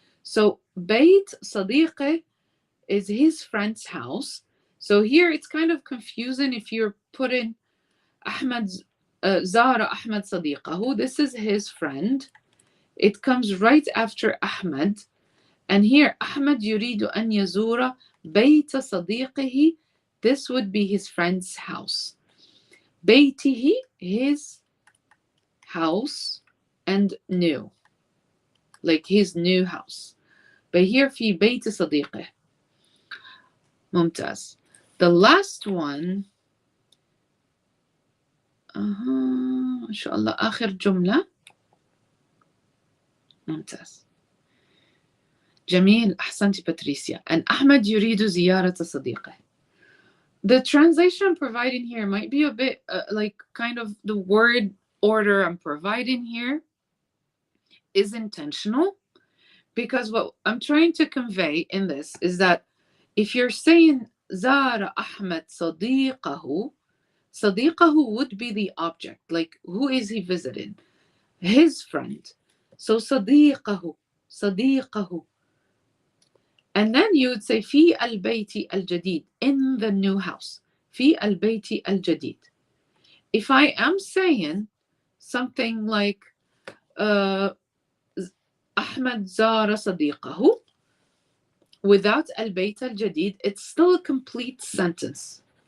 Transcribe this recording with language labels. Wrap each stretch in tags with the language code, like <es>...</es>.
<en>So</en> <ar>بيت صديقه</ar> <en>is his friend's house. So here it's kind of confusing if you're putting Ahmed's</en> <ar>زار أحمد صديقه.</ar> <en>This is his friend. It comes right after Ahmed. And here</en> <ar>أحمد يريد أن يزور بيت صديقه.</ar> <en>This would be his friend's house. بيته, his house, and new, like his new house. But here</en> <ar>في بيت صديقه. ممتاز.</ar> <en>The last one.</en> <ar>إن شاء الله آخر جملة. ممتاز. جميل. أحسنتي باتريسيا. And أحمد يريد زيارة صديقه.</ar> <en>The translation I'm providing here might be a bit like kind of the word order I'm providing here is intentional, because what I'm trying to convey in this is that if you're saying</en> <ar>زار أحمد صديقه,</ar> <en>صديقه would be the object, like who is he visiting? His friend.</en> <ar>So صديقه, صديقه.</ar> <en>And then you would say</en> <ar>في البيت الجديد,</ar> <en>in the new house.</en> <ar>في البيت الجديد.</ar> <en>If I am saying something like</en> <ar>أحمد زار صديقه</ar> <en>without</en> <ar>البيت الجديد,</ar> <en>it's still a complete sentence.</en>